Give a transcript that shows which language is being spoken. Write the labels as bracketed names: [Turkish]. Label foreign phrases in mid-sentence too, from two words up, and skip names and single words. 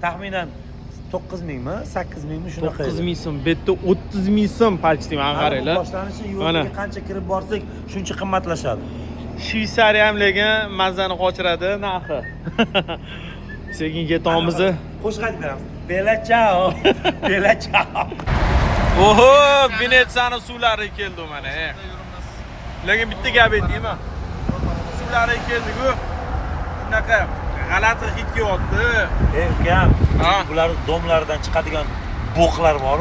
[Uzbek] Taxminan 9 mingmi, 8 mingmi shunaqa. 9 ming so'm, bu yerda 30 ming so'm palchdi, mana qaranglar. Boshlanishi yo'lga qancha kirib borsak, shuncha qimmatlashadi. Shveysariya ham lekin mazani qochiradi narxi. Sekin ketamiz. Qo'shiq aytib beramiz. [Italian] Bella ciao. Bella ciao. [Uzbek] Oho, Venetsiyani suvlari keldi mana. Lekin bitta gap aytaymi? Suvlari keldi-ku. Shunaqa g'alati hid kelyapti. Ukam, bular domlaridan chiqadigan bo'qlar bor-ku.